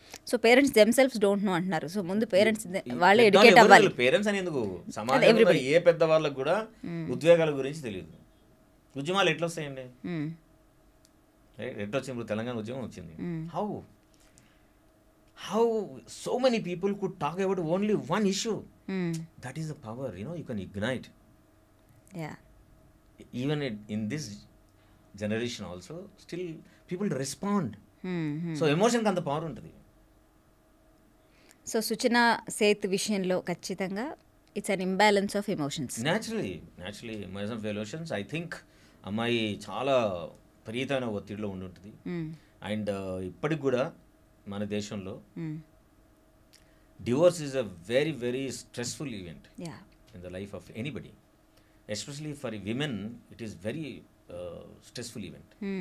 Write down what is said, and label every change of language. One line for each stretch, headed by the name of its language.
Telugu: So
English: parents themselves don't know
Telugu: అంటున్నారు. So ముందు parents వాళ్ళే ఎడ్యుకేట్ అవ్వాలి. పేరెంట్స్ అని ఎందుకు, సమాజంలో ఏ పెద్ద వాళ్ళకు కూడా ఉద్వేగాల గురించి తెలియదు. ఉద్యమాలు ఎట్లా వస్తాయండి? ఎట్లా వచ్చింది? ఇప్పుడు తెలంగాణ ఉద్యమం వచ్చింది.
English: how so many people could talk about only one issue. That is the power, you can ignite. Yeah. Even in this generation also, still people respond.
Telugu: So emotion కి అంత పవర్ ఉంటుంది.
English: so Suchana Seth
Telugu: విషయంలో ఖచ్చితంగా
English: It's an imbalance of emotions. Naturally emotion of emotions. I think
Telugu: అమ్మాయి చాలా విపరీతమైన ఒత్తిడిలో ఉండి ఉంటుంది.
English: and
Telugu: ఇప్పటికి కూడా మన దేశంలో
English: Divorce is a very very stressful event in the life of anybody, especially for women it is very stressful event.